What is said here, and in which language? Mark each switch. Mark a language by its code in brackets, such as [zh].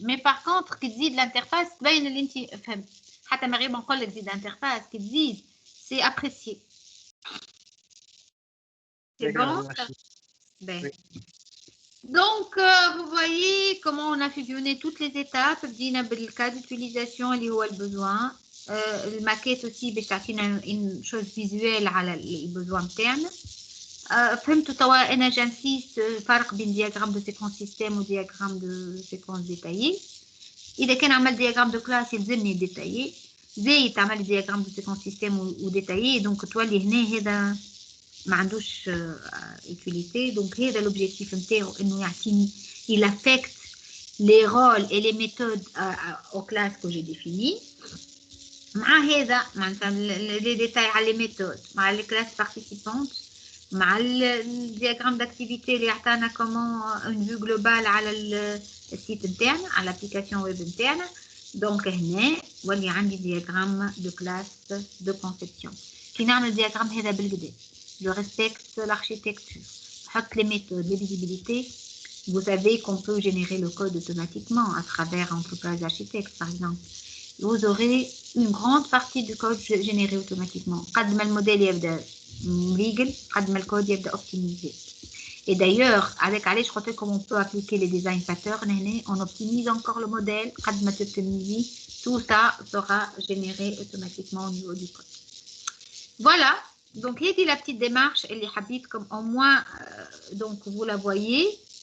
[fr] Mais par contre [ar] كي تزيد l'interface تبين اللي انت فهمت. حتى ما غير نقول لك زيد interface كي تزيد [fr] c'est apprécié. C'est bon? Ben. Donc vous voyez comment on a fusionné toutes les étapes. [ar] بدينا بالcas d'utilisation اللي هو الbesoin. الماكيت aussi باش تعطينا [fr] une chose visuelle [ar] على الbesoin نتاعنا. فهمتوا توا انا جانسيست فرق بين diagramme de séquence système و diagramme de séquence détaillé. اذا كان عمل diagramme de classe يلزمني ديتايي زي تعمل diagramme de séquence système و détaillé. دونك تولي هنا هذا ما عندوش utilité. [fr] دونك هذا l'objectif [ar] نتاعو انه يعطيني [fr] il affecte les rôles et les méthodes aux classes que j'ai définies. [ar] مع هذا معناتها les détails على les méthodes مع les classes participantes مع الدياغرام d'activité اللي عطانا [fr] comment une vue globale [ar] على السيت نتاعنا على l'application web نتاعنا. دونك هنا ولي عندي دياغرام de classe de conception. كي نعمل دياغرام هذا بالكدا [fr] je respecte l'architecture, نحط les méthodes, les visibilités. Vous savez qu'on peut générer le code automatiquement à travers Entreprise Architect par exemple. Vous aurez une grande partie du code généré automatiquement. [ar] قد ما الموديل يبدا legal, قد ما الكود يبدا optimisé. [fr] Et d'ailleurs, avec [ar] علاش قلت لكم [fr] on peut appliquer les design patterns هنا, on optimise encore le modèle, قد ما تoptimiser, tout ça sera généré automatiquement au niveau du code. Voilà, donc هذه la petite démarche [ar] اللي حبيتكم [fr] au moins donc vous la voyez.